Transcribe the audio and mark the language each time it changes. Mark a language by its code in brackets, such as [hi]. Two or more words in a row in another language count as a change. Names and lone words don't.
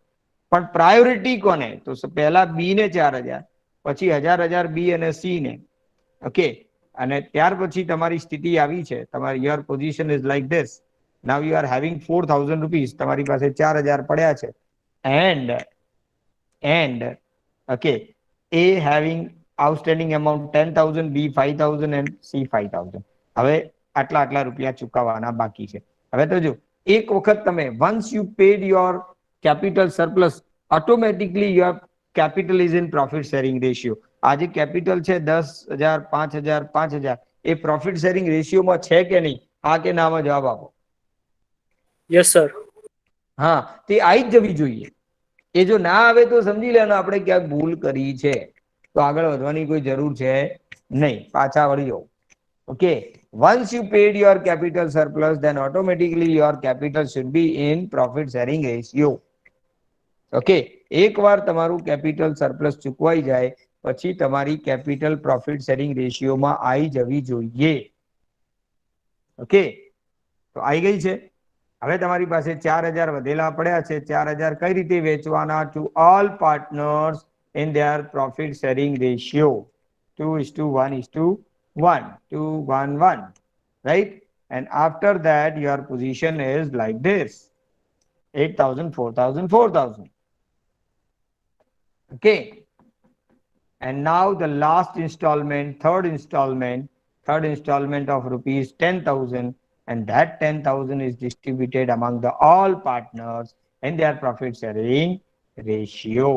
[gu] પણ પ્રાયોરિટી કોને? તો પહેલા બી ને 4,000, પછી 1,000 બી અને સી ને. ઓકે, અને ત્યાર પછી તમારી સ્થિતિ આવી છે, તમારી [en] your position is like this. now you are having 4,000 rupees, [gu] તમારી પાસે 4,000 પડ્યા છે, [en] and okay, A having outstanding amount 10,000, B 5,000 and C 5,000. [gu] હવે આટલા રૂપિયા ચૂકવવાના બાકી છે. હવે તો જો એક વખત તમે [en] once you paid your capital surplus, automatically your capital is in profit sharing ratio. [gu] આ જે કેપિટલ છે 10,000, 5,000, 5,000, એ [en] profit sharing ratioમાં [gu] છે કે નહીં? હા કે નામાં જવાબ આપો. [en] Yes, sir. [gu] હા, તે આવી જ જવી જોઈએ. એ જો ના આવે તો સમજી લેવાનું આપણે ક્યાંક ભૂલ કરી છે, તો આગળ વધવાની કોઈ જરૂર છે નહીં, પાછા વળી જાઓ. ઓકે, [en] once you paid your capital surplus, then automatically your capital should be in profit sharing ratio. [gu] ઓકે, એકવાર તમારું [en] capital surplus [gu] ચૂકવાઈ જાય પછી તમારી કેપિટલ [en] profit sharing ratioમાં [gu] આવી જવી જોઈએ. ઓકે, તો આવી ગઈ છે. હવે તમારી પાસે 4,000 વધેલા પડ્યા છે. 4,000 કઈ રીતે વેચવાના? [en] to all partners in their profit sharing ratio 2:1:1, 2:1:1, right? And after that your position is like this: 8,000, 4,000, 4,000. Okay, and now the last installment, third installment of rupees 10,000, and that 10,000 is distributed among the all partners in their profit sharing ratio.